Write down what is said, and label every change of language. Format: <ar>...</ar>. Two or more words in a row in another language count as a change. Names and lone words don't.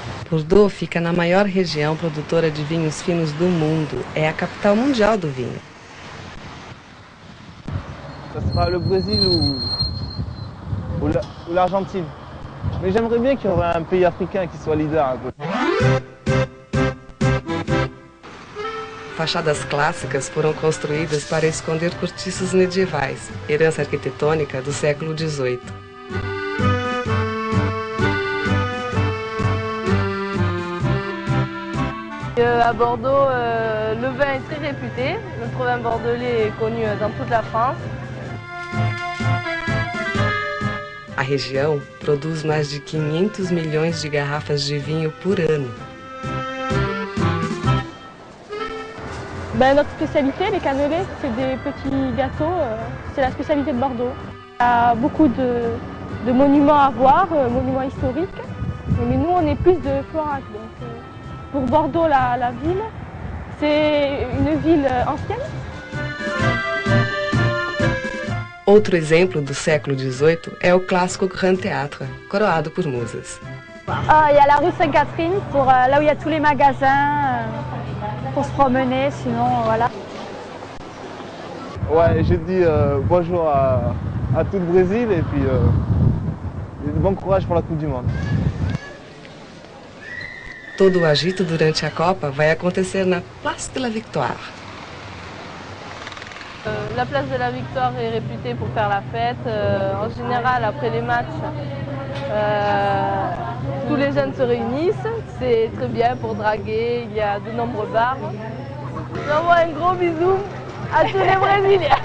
<pt>Bordeaux fica na maior região produtora de vinhos finos do mundo. É a capital mundial do vinho.</pt> <fr>Ça sera le Brésil ou l'Argentine. Mais j'aimerais bien qu'il y aurait un pays africain qui soit leader un peu.</fr> <pt>Fachadas clássicas foram construídas para esconder cortiços medievais, herança arquitetônica do século XVIII.</pt> <fr>À Bordeaux, le vin est très réputé. Notre vin bordelais est connu dans toute la France.</fr> <pt>A região produz mais de 500 milhões de garrafas de vinho por ano.</pt> <fr>Notre spécialité, les cannelés, c'est des petits gâteaux. C'est la spécialité de Bordeaux. Il y a beaucoup de monuments à voir, monuments historiques. Mais nous, on est plus de florac. Donc, pour Bordeaux, la ville, c'est une ville ancienne.</fr> <pt>Outro exemplo do século XVIII é o clássico Grand Théâtre, coroado por musas.</pt> <fr>Il y a la rue Sainte-Catherine, là où il y a tous les magasins, pour se promener, sinon voilà. Ouais, j'ai dit bonjour à tout le Brésil et puis bon courage pour la Coupe du Monde.</fr> <pt>Todo o agito durante a Copa vai acontecer na Place de la Victoire.</pt> <fr>La place de la Victoire est réputée pour faire la fête. En général, après les matchs, tous les jeunes se réunissent. C'est très bien pour draguer. Il y a de nombreux bars. J'envoie un gros bisou à tous les Brésiliens.</fr>